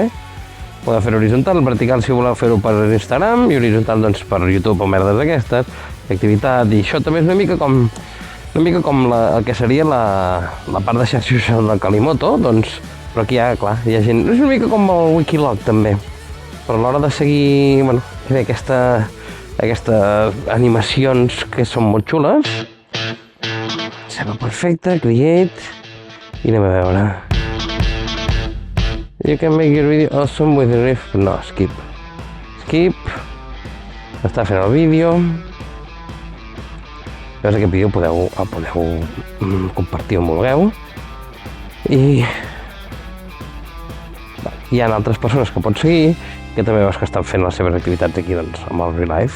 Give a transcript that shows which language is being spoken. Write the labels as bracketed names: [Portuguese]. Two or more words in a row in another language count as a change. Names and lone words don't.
[Catalan] Podeu fer horitzontal, vertical si voleu fer-ho per Instagram i horitzontal, doncs, per YouTube o merdes d'aquestes, activitat, i això també és una mica com el que seria la part de xarxes del Kalimoto, doncs, però aquí clar, hi ha gent, és una mica com el Wikilog també, però a l'hora de seguir, bueno, aquestes animacions que són molt xules, sembla perfecte, create, i anem a veure. [English] You can make your video awesome with the riff, no, skip, [Catalan] està fent el vídeo. Llavors aquest vídeo podeu compartir on vulgueu i hi ha altres persones que pots seguir que també veus que estan fent les seves activitats aquí, doncs, amb el Relive.